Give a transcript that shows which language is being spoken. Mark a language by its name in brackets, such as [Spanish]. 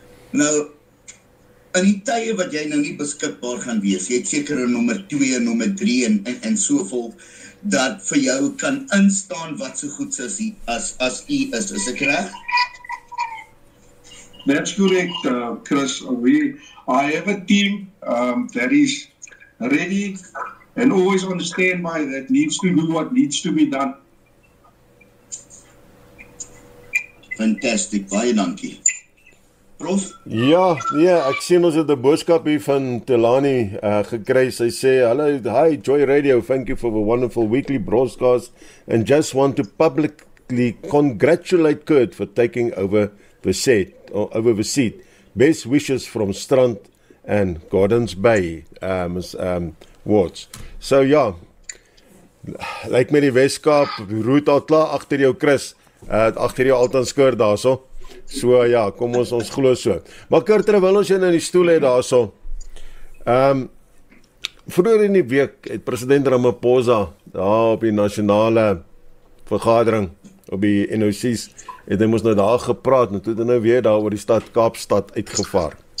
[Afrikaans] Nou, in die tye wat jy nou nie beskikbaar gaan wees, jy het seker 'n nommer 2, nommer 3 en soveel, dat vir jou kan instaan wat so goed as u is ek reg? [English] That's correct, Chris. I have a team that is ready and always on standby that needs to do what needs to be done. [Afrikaans] Fantastic, baie dankie. Prof? Ja, nee, ek sien ons het 'n boodskap hier van Telani gekry. Sy sê, [English] "Hello, hi Joy Radio, thank you for the wonderful weekly broadcast and just want to publicly congratulate Kurt for taking over the seat. Best wishes from Strand and Gardens Bay wards." [Afrikaans] So ja, lyk met die Weskaap roet al klaar agter jou, Chris. Agter jou altans Kurt daarso. So ja, kom ons glo so. Maar Kurt, terwyl ons jou in die stoel het daarso. Vroeër in die week het president Ramaphosa daar op die nasionale vergadering op die NOC's het hy mos nou daar gepraat en toe het hy nou weer daar oor die stad Kaapstad uitgevaar.